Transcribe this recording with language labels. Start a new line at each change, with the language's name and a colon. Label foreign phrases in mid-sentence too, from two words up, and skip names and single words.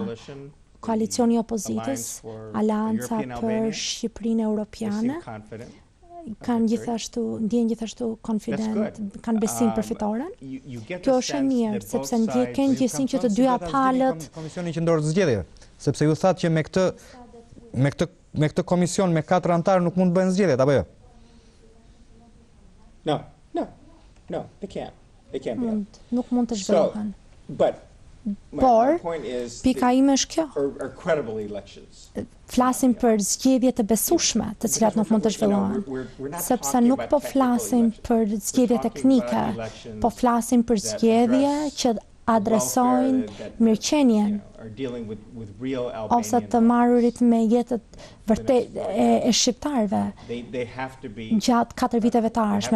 Albanian: Koalicioni i opozitës, Aleanca për Shqipërinë Europiane, ndjen gjithashtu confident, kanë besim për fitoren. Kjo është e mirë, sepse ndjeken gjithësinë që të dyja palët. Komisionini Qendror të zgjedhjeve, sepse ju thatë që me këtë komision me 4 antarë nuk mund të bëhen zgjedhjet, apo jo?
English: No, they can't.
Albanian: Nuk mund të zhvillohen. Por, pika ime është kjo. Flasim për zgjedhje të besueshme, të cilat nuk mund të zhvillohen. Sepse nuk po flasim për zgjedhje teknike, po flasim për zgjedhje që adresojnë mirëqenien ose të marrurit me jetët vërtet e shqiptarëve gjatë 4 viteve të ardhshme.